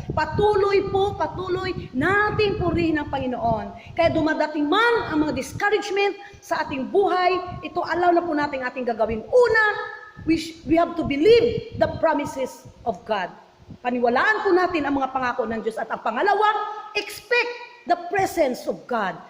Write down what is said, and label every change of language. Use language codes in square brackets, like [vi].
[tl] Patuloy nating purihin ang Panginoon. Kaya dumadating man ang mga discouragement sa ating buhay, ito allow na po natin ating gagawin. [en] Una, we have to believe the promises of God. [tl] Paniwalaan po natin ang mga pangako ng Diyos. At ang pangalawa, [en] expect the presence of God.